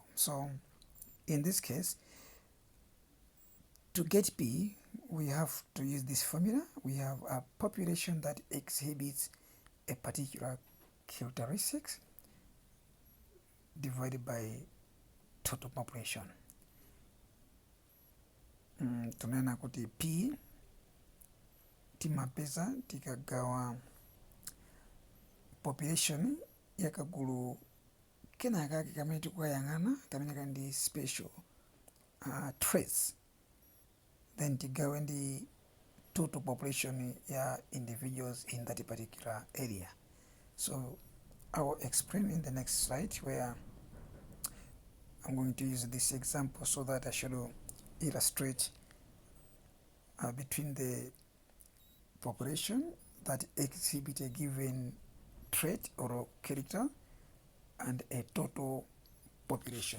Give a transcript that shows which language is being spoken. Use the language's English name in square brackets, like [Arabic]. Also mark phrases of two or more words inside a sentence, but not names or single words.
[English] So in this case, to get P, we have to use this formula. We have a population that exhibits a particular characteristics divided by total population. [Nyanja] Tunaona kuti P timapeza tikagawa population yakagulu kena kake kamene tikukayang'ana kamene kandi [English] special traits, then [Nyanja] tigawe ndi [English] total population [Nyanja] ya [English] individuals in that particular area. So I will explain in the next slide where I'm going to use this example so that I should illustrate between the population that exhibit a given trait or character and a total population.